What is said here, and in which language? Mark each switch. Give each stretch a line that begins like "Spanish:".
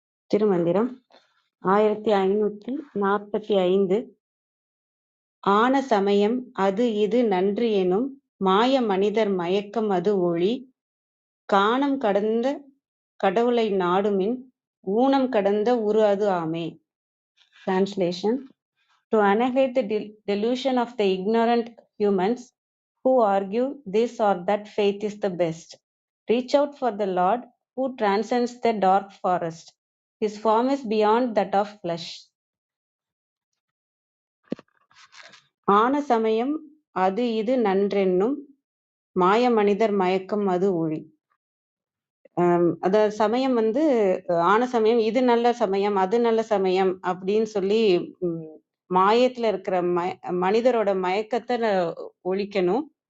Tamil: திருமந்திரம் 1545. ஆன சமயம் அது இது நன்று எனும் மாய மனிதர் மயக்கம் அது ஒளி காணம் கடந்த கடவுளை நாடுமின் ஊனம் கடந்த உரு அது ஆமே.
English: Translation: To annihilate the delusion of the ignorant humans who argue this or that faith is the best, reach out for the Lord who transcends the dark forest. His form is beyond that of flesh.
Tamil: ஆன சமயம் அது இது நன்றென்னும் மாய மனிதர் மயக்கம் அது ஒளி. அத சமயம் ஆன சமயம் இது நல்ல சமயம் அது நல்ல சமயம் அப்படின்னு சொல்லி மாயத்துல இருக்கிற மனிதரோட மயக்கத்தை ஒழிக்கணும்.